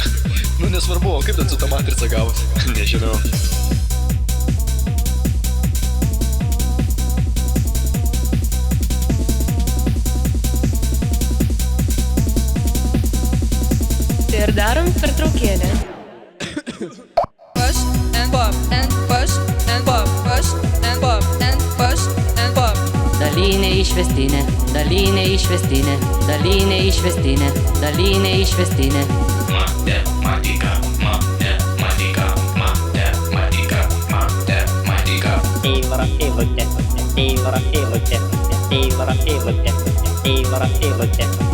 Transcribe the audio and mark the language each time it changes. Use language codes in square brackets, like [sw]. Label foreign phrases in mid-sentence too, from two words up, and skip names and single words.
[lt] Nu, nesvarbu, o kaip ten su ta matrica gavosi? Nežinau. Ir darom pertraukėlę. [en] Push and pop and push and pop, push and pop and push and pop. [lt] Dalinė išvestinė, dalinė išvestinė, dalinė išvestinė, dalinė išvestinė. Matematika, matematika, matematika, matematika. Eivara eilutė, Eivara eilutė, Eivara eilutė, Eivara eilutė.